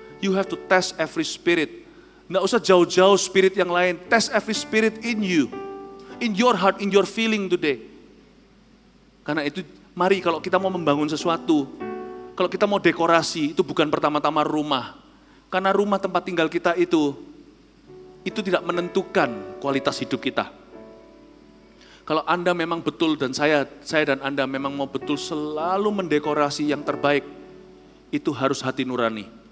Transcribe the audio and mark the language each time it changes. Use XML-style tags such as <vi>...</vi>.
<en>You have to test every spirit.</en> <id>Nggak usah jauh-jauh spirit yang lain.</id> <en>Test every spirit in you. In your heart, in your feeling today.</en> <id>Karena itu mari kalau kita mau membangun sesuatu, kalau kita mau dekorasi, itu bukan pertama-tama rumah. Karena rumah tempat tinggal kita itu tidak menentukan kualitas hidup kita. Kalau Anda memang betul dan saya dan Anda memang mau betul selalu mendekorasi yang terbaik, itu harus hati nurani.</id>